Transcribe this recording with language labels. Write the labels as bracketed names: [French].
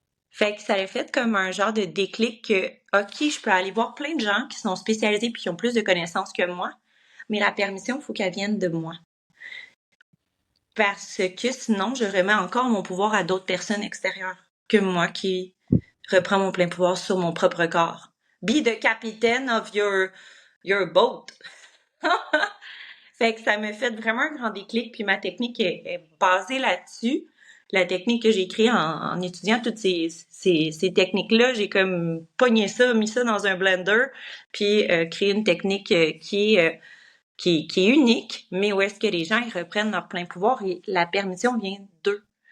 [French] Fait que ça a fait comme un genre de déclic que, OK, je peux aller voir plein de gens qui sont spécialisés puis qui ont plus de connaissances que moi, mais la permission, il faut qu'elle vienne de moi. Parce que sinon, je remets encore mon pouvoir à d'autres personnes extérieures que moi qui reprends mon plein pouvoir sur mon propre corps. [English] Be the captain of your boat. [French] Fait que ça me fait vraiment un grand déclic, puis ma technique est basée là-dessus. La technique que j'ai créée en étudiant toutes ces techniques-là, j'ai comme pogné ça, mis ça dans un blender, puis créé une technique qui est unique, mais où est-ce que les gens ils reprennent leur plein pouvoir et la permission vient d'eux.